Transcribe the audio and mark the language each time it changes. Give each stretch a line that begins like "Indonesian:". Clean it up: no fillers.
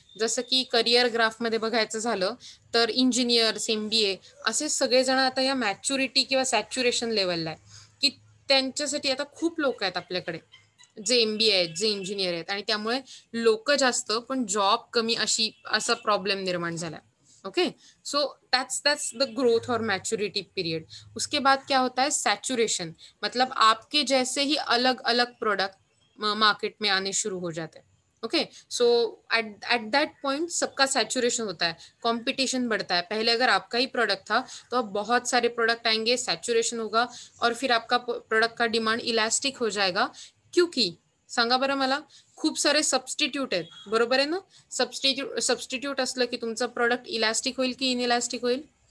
Marathi: जसं की करियर ग्राफमध्ये बघायचं झालं, तर इंजिनिअर्स, एम-बी-ए असे सगळेजण आता या मॅच्युरिटी किंवा सॅच्युरेशन लेव्हलला आहे, की त्यांच्यासाठी आता खूप लोकं आहेत आपल्याकडे, जे एम-बी-ए आहेत, जे इंजिनिअर आहेत आणि त्यामुळे लोकं जास्त पण जॉब कमी असा प्रॉब्लेम निर्माण झाला.
English: Okay. So that's the growth
Hindi: और मैच्योरिटी पीरियड. उसके बाद क्या होता है, सैचुरेशन, मतलब आपके जैसे ही अलग-अलग प्रोडक्ट मार्केट में आने शुरू हो जाते हैं. Okay. So eight at that point सबका सैचुरेशन होता है, कंपटीशन बढ़ता है. पहले अगर आपका ही प्रोडक्ट था, तो अब बहुत सारे प्रोडक्ट आएँगे, सैचुरेशन होगा और फिर आपका प्रोडक्ट का डिमांड इलास्टिक हो जाएगा.
Marathi: क्योंकि सांगा बरं मला, खूप सारे सबस्टिट्यूट आहेत. बरोबर आहे ना? सबस्टिट्यूट असलं की तुमचं प्रॉडक्ट इलास्टिक होईल की इनइलास्टिक होईल?